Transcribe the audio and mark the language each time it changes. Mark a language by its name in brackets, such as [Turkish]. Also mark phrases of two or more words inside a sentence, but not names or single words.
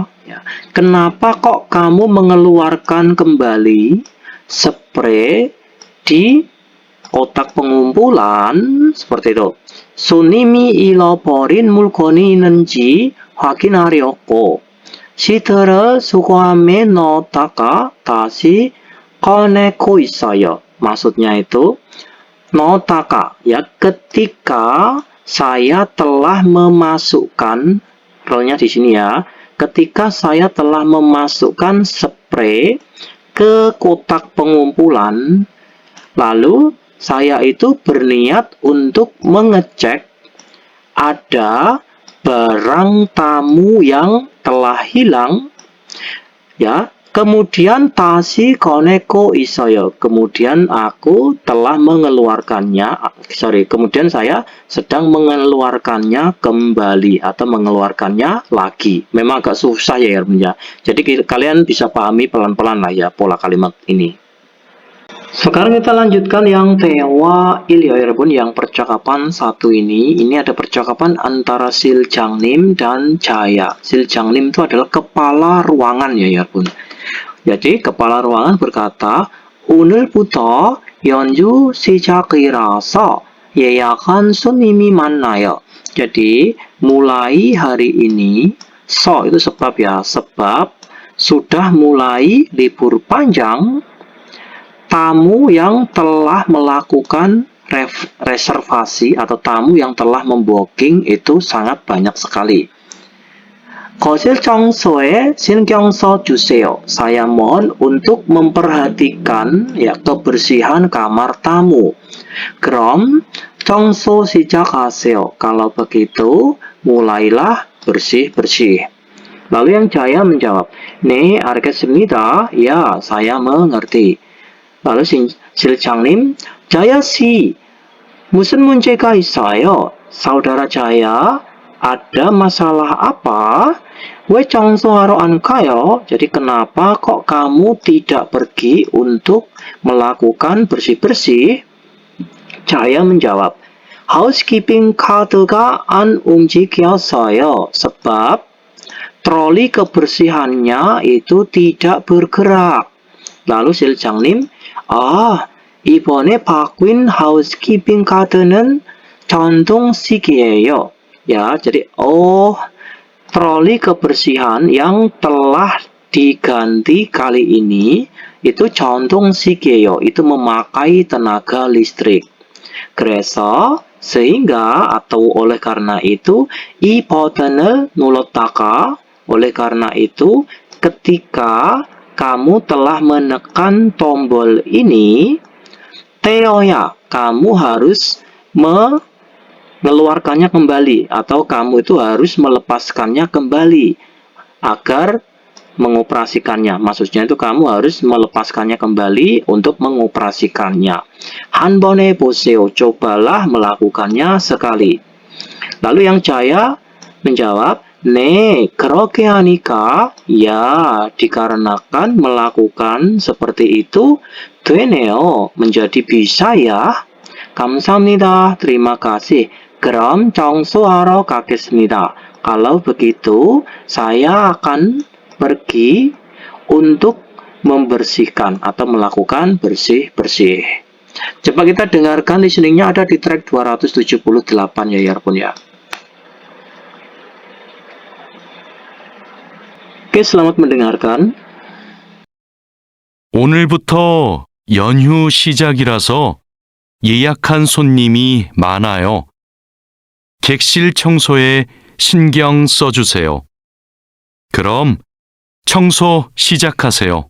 [Indonesian] Ya, kenapa kok kamu mengeluarkan kembali spray di kotak pengumpulan? Seperti itu. [Korean] 손님이 잃어버린 물건이 있는지 확인하려고 시트를 수거함에 넣었다가 다시 꺼내고 있어요. [Indonesian] Maksudnya itu, 넣었다가, ya ketika saya telah memasukkan, role-nya di sini ya, ketika saya telah memasukkan spray ke kotak pengumpulan, lalu saya itu berniat untuk mengecek ada barang tamu yang telah hilang, ya. [Korean] Kemudian 다시 꺼내고 있어요. [Indonesian] Kemudian aku telah mengeluarkannya, kemudian saya sedang mengeluarkannya kembali atau mengeluarkannya lagi. Memang agak susah ya, ya. Jadi kalian bisa pahami pelan-pelan lah ya pola kalimat ini. Sekarang kita lanjutkan yang Tewa Ilya Yarbun, yang percakapan satu ini. Ini ada percakapan antara Siljangnim dan Jaya. Siljangnim itu adalah kepala ruangan ya Yarbun. Jadi kepala ruangan berkata, [Korean] 오늘부터 연주 시작이라서 예약한 손님이 많아요. [Indonesian] Jadi mulai hari ini, so itu sebab ya, sebab sudah mulai libur panjang, tamu yang telah melakukan reservasi atau tamu yang telah membooking itu sangat banyak sekali. [Korean] 거실 청소에 신경 써주세요. [Indonesian] Saya mohon untuk memperhatikan ya kebersihan kamar tamu. [Korean] 그럼 청소 시작하세요. [Indonesian] Kalau begitu, mulailah bersih-bersih. Lalu yang Jaya menjawab, [Korean] 네, 알겠습니다. [Indonesian] Ya, saya mengerti. Lalu Siljangnim, Jaya si, [Korean] 무슨 문제가 있어요? [Indonesian] Saudara Jaya, ada masalah apa? [Korean] 왜 청소하러 안 가요? [Indonesian] Jadi kenapa kok kamu tidak pergi untuk melakukan bersih-bersih? Jaya menjawab, [Korean] housekeeping 카드가 안 움직였어요. [Indonesian] Sebab troli kebersihannya itu tidak bergerak. Lalu Siljangnim, [Korean] 이번에 바뀐 housekeeping 카드는 전동식이에요. [Indonesian] Ya, jadi troli kebersihan yang telah diganti kali ini itu 전동식이에요. Itu memakai tenaga listrik. 그래서 sehingga atau oleh karena itu [Korean] 이 버튼을 눌렀다가, [Indonesian] oleh karena itu ketika kamu telah menekan tombol ini, 떼어야, kamu harus mengeluarkannya kembali atau kamu itu harus melepaskannya kembali agar mengoperasikannya. Maksudnya itu kamu harus melepaskannya kembali untuk mengoperasikannya. [Korean] 한 번 해보세요. [Indonesian] Cobalah melakukannya sekali. Lalu yang Jaya menjawab, [Korean] 네, 그렇게 하니까, [Indonesian] ya, dikarenakan melakukan seperti itu, 되네요, menjadi bisa ya. 감사합니다, terima kasih. [Korean] 그럼 청소하러 가겠습니다. [Indonesian] Kalau begitu, saya akan pergi untuk membersihkan atau melakukan bersih-bersih. Coba kita dengarkan listeningnya, ada di track 278 ya Yarbun ya. Oke, selamat mendengarkan. [Korean] 오늘부터 연휴 시작이라서 예약한 손님이 많아요. 객실 청소에 신경 써주세요. 그럼 청소 시작하세요.